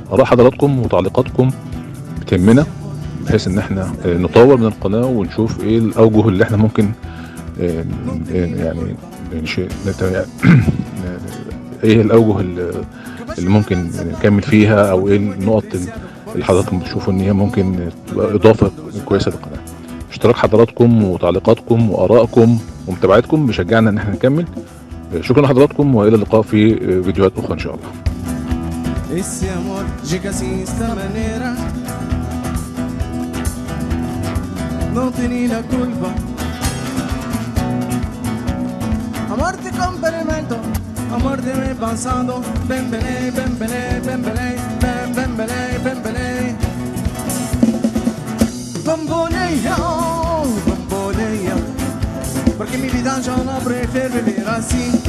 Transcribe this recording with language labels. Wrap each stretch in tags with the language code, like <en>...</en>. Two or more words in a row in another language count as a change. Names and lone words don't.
<ar>اراء حضراتكم وتعليقاتكم بتهمنا بحيث ان احنا نطور من القناة ونشوف ايه الاوجه اللي احنا ممكن يعني ايه الاوجه اللي ممكن نكمل فيها، او ايه النقط اللي حضراتكم بتشوفوا ان هي ممكن تبقى اضافه كويسه للقناه. اشتراك حضراتكم وتعليقاتكم وارائكم ومتابعتكم بيشجعنا ان احنا نكمل. شكرا لحضراتكم والى اللقاء في فيديوهات اخرى ان شاء الله.</ar> <es>Amor te complemento, amor de mi pasado, ven, Bamboleia, bamboleia, porque mi vida yo no prefiero vivir así.</es>